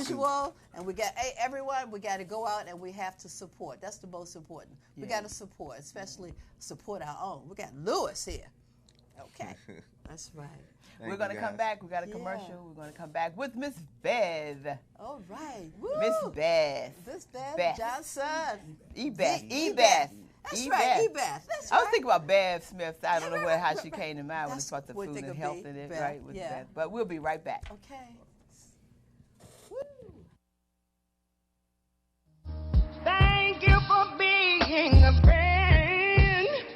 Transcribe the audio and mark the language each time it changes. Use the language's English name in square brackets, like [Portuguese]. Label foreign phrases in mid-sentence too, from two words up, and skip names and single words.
[English] usual, and everyone, we got to go out and we have to support. That's the most important. We got to support, especially support our own. We got Louis here. Okay, that's right. Thank We're you, gonna come guys. back. We got a Yeah. commercial. We're gonna come back with Miss Bev. All right. Miss Woo! Beth. This Beth Beth. Johnson. E-Beth. Beth. E-Beth. That's E-Beth. right, E-Beth. That's I was right. thinking about Bev Smith. I don't know how she Right. came to mind when That's it's about the what food they and could health be, in it, Beth. right? With Yeah. Beth. But we'll be right back. Okay. Thank you for being a friend.